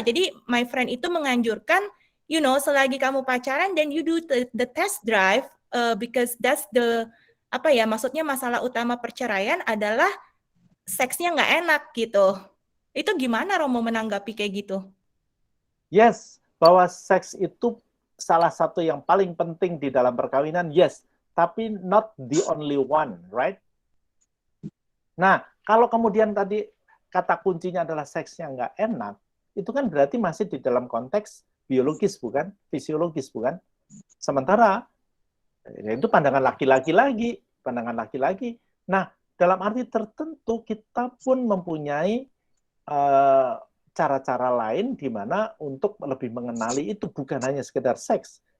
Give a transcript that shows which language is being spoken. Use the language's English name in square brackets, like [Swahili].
[Indonesian] Jadi [English] my friend [Indonesian] itu menganjurkan, selagi kamu pacaran, [English] then you do the test drive, because that's the, [Indonesian] maksudnya masalah utama perceraian adalah seksnya nggak enak gitu. Itu gimana Romo menanggapi kayak gitu? Yes, bahwa seks itu salah satu yang paling penting di dalam perkawinan, yes. Tapi [English] not the only one, right? [Indonesian] Nah, kalau kemudian tadi kata kuncinya adalah seksnya nggak enak, itu kan berarti masih di dalam konteks biologis, bukan? Fisiologis, bukan? Sementara, itu pandangan laki-laki lagi, pandangan laki-laki. Nah, dalam arti tertentu kita pun mempunyai cara-cara lain di mana untuk lebih mengenali itu bukan hanya sekedar seks.